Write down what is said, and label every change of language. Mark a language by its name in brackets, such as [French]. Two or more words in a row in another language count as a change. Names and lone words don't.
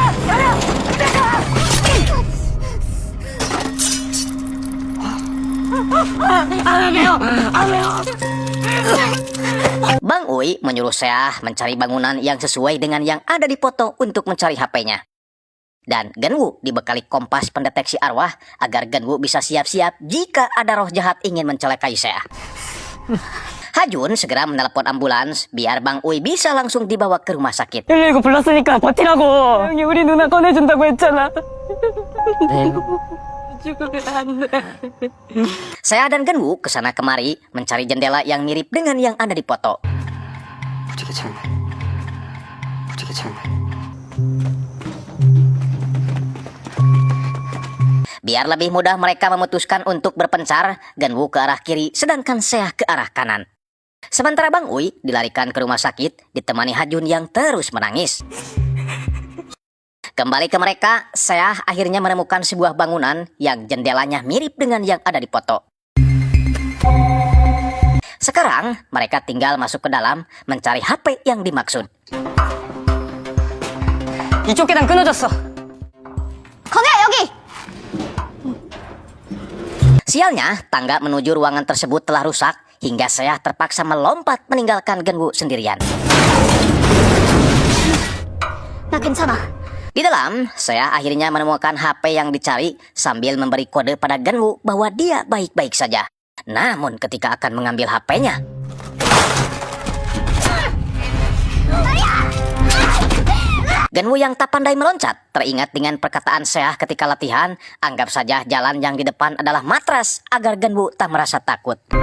[Indonesian] Bang Uy menyuruh saya mencari bangunan yang sesuai dengan yang ada di foto untuk mencari HP-nya. Dan Genwu dibekali kompas pendeteksi arwah agar Genwu bisa siap-siap jika ada roh jahat ingin mencelakai saya. Hajun segera menelepon ambulans biar Bang Uy bisa langsung dibawa ke rumah sakit. [Korean] 119 불렀으니까 버티라고. 형이 우리 누나 꺼내준다고 했잖아. 죽으면 안 돼. [Indonesian] Saya dan Genwu kesana kemari mencari jendela yang mirip dengan yang ada di foto. Biar lebih mudah mereka memutuskan untuk berpencar, Genwu ke arah kiri sedangkan saya ke arah kanan. Sementara Bang Uy dilarikan ke rumah sakit ditemani Hajun yang terus menangis. Kembali ke mereka, saya akhirnya menemukan sebuah bangunan yang jendelanya mirip dengan yang ada di foto. Sekarang mereka tinggal masuk ke dalam mencari HP yang dimaksud. [Korean] 이쪽 계단 끊어졌어. 거기야, 여기! [Indonesian] Sialnya, tangga menuju ruangan tersebut telah rusak hingga saya terpaksa melompat meninggalkan Genwu sendirian. [Korean] 나 괜찮아. [Indonesian] Di dalam, saya akhirnya menemukan HP yang dicari sambil memberi kode pada Genwu bahwa dia baik-baik saja. Namun ketika akan mengambil HP-nya, Genwu yang tak pandai meloncat teringat dengan perkataan saya ketika latihan, anggap saja jalan yang di depan adalah matras agar Genwu tak merasa takut.